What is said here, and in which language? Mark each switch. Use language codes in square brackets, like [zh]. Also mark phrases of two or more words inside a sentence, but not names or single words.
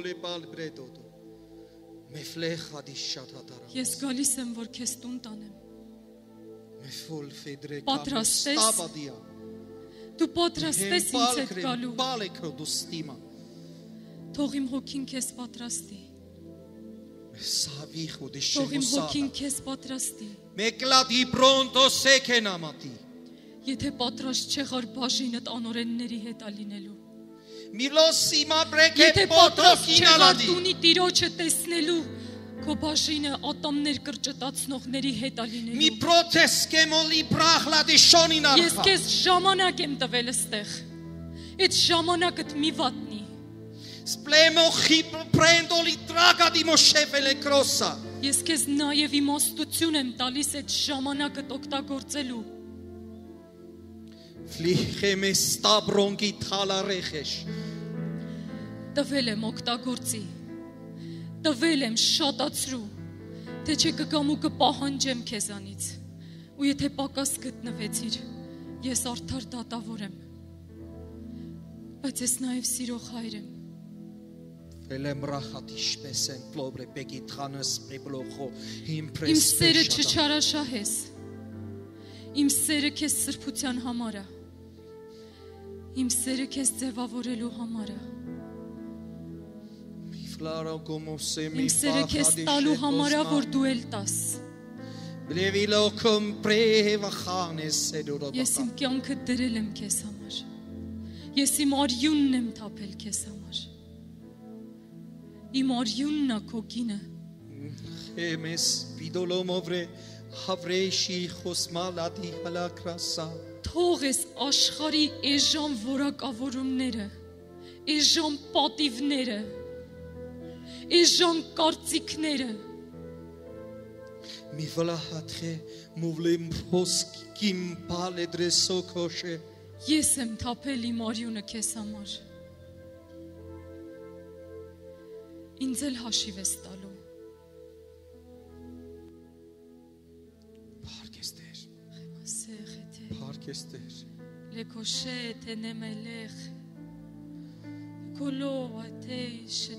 [hy] Ես գալիս եմ որ քեզ տուն տանեմ Պատրաստես Դու պատրաստես ինձ հետ գալու Թող իմ հոգին քեզ պատրաստի Թող իմ հոգին քեզ պատրաստի։ Mekladi pronto sekenamati. Եթե պատրաստ չեղար բաժինդ անօրենների հետ ալինելու։ Milosima breke Եթե պատրաստ չեղար potokinaladi. տունի տիրոջը տեսնելու, քո բաժինը ատամներ կրճտացնողների հետ Mi ալինելու։ proteskemoli prachladi Ես shoninarcha. քեզ ժամանակ եմ տվել այստեղ։ Այդ ժամանակդ մի վատնի։ Splemo chip prendoli tragadi moshefele crossa. Ես քեզ նաև իմաստություն եմ տալիս այդ ժամանակդ օգտագործելու։ Flicheme stabrongi talarechesh. Տվել եմ օգտագործի։ Տվել եմ շատացրու, թե չէ կգամ ու կպահանջեմ քեզանից։ Ու եթե պակաս գտնվեցիր, ես արդար դատավոր եմ։ Բայց ես նաև սիրող հայր եմ։ Velem rachatish pesen plobre pegit khanas preblocho Իմ impres. սերը չչարաշահես։ Իմ սերը քեզ սրբության համար է։ Իմ սերը քեզ ձևավորելու համար է։ Flaro como semi Իմ սերը քեզ տալու համար է, որ դու էլ տաս։ Blevilo compreva khanes eduro. Ես իմ կյանքը դրել եմ քեզ համար։ Ես իմ արյունն եմ թափել քեզ համար։ Իմ արյունն է քո գինը։ Emes vidolomovre havreshi khosmaladi halakrasa. Թող ես աշխարհի էժան որակավորումները, էժան պատիվները, էժան կարծիքները, Mi vlahatche muvlim poskim paledresokoshe. ես եմ թափել իմ արյունը քեզ համար։ Ինձ էլ հաշիվ ես տալու։ Parkester. Սեղեթե Parkester. լեկոշե թենեմելեղ կոլո այդեշ